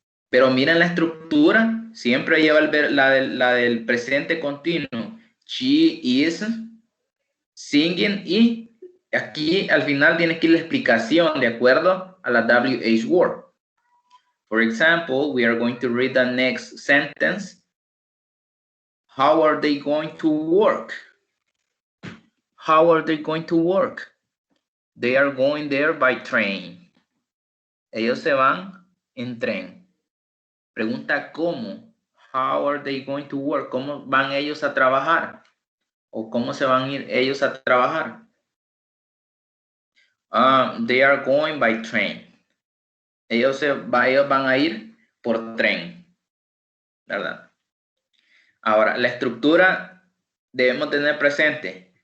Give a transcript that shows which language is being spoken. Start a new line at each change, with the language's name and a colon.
Spanish: Pero miren la estructura, siempre lleva la del presente continuo. She is singing y aquí al final tiene que ir la explicación de acuerdo a la WH word.
English: For example, we are going to read the next sentence. How are they going to work? How are they going to work? They are going there by train. Ellos se van en tren. Pregunta cómo. How are they going to work?
Spanish: ¿Cómo van ellos a trabajar? ¿O cómo se van a ir ellos a trabajar? They are going by train. Ellos van a ir por tren, ¿verdad? Ahora, la estructura debemos tener presente.